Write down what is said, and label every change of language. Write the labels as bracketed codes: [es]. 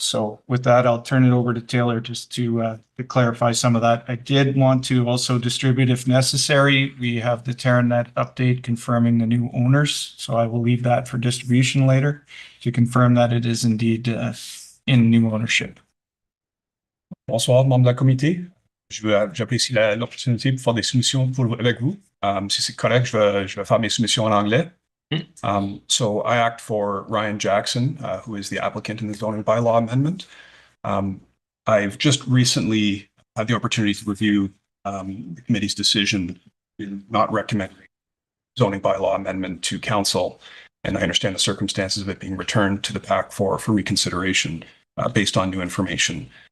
[en] So with that, I'll turn it over to Taylor just to clarify some of that. I did want to also distribute, if necessary, we have the Terranet update confirming the new owners. So I will leave that for distribution later to confirm that it is indeed in new ownership. [fr] Bonsoir, membres de la comité. J'apprécie l'opportunité pour faire des soumissions avec vous. Si c'est correct, je vais faire mes soumissions en anglais. [en] So I act for Ryan Jackson, who is the applicant in the zoning bylaw amendment. I've just recently had the opportunity to review the committee's decision in not recommending zoning bylaw amendment to council, and I understand the circumstances of it being returned to the PAC for reconsideration based on new information.